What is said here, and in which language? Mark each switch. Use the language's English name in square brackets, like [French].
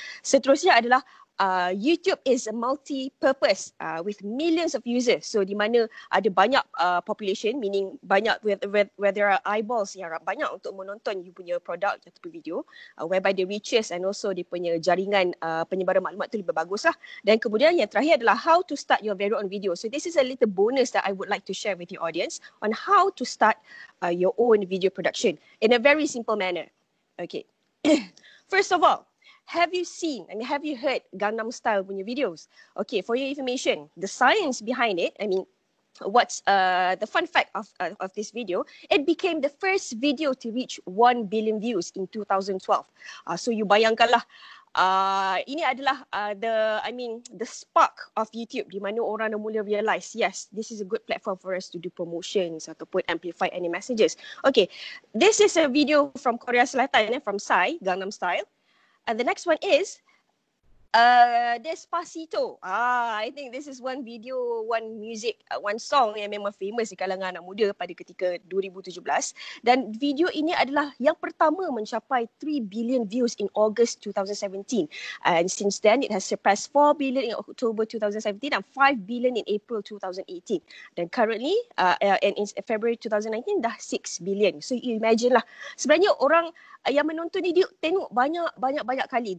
[Malay] Seterusnya adalah [English] YouTube is a multi-purpose with millions of users. [Malay] So di mana ada banyak population, [English] meaning [Malay] banyak [English] where there are eyeballs [Malay] yang banyak untuk menonton you punya produk ataupun video, [English] whereby the reaches and also [Malay] dia punya jaringan penyebaran maklumat tu lebih bagus lah. Dan kemudian yang terakhir adalah [English] how to start your very own video. So this is a little bonus that I would like to share with your audience on how to start your own video production in a very simple manner. Okay. First of all, have you heard Gangnam Style [Malay] punya [English] videos? Okay, for your information, the science behind it, what's the fun fact of this video, it became the first video to reach 1 billion views in 2012. So you [Malay] bayangkanlah, ini adalah [English] the spark of YouTube, [Malay] di mana orang dah mula [English] realise, yes, this is a good platform for us to do promotions [Malay] ataupun [English] amplify any messages. Okay, this is a video from Korea Selatan, from Psy, Gangnam Style. And the next one is Despacito. I think this is one video, one music, one song [Malay] yang memang famous di kalangan anak muda pada ketika [English] 2017. [Malay] Dan video ini adalah yang pertama mencapai [English] 3 billion views in August 2017. And since then, it has surpassed 4 billion in October 2017 and 5 billion in April 2018. Dan currently, and in February 2019, [Malay] dah [English] 6 billion. So you imagine [Malay] lah. Sebenarnya orang yang menonton ni dia tengok banyak kali.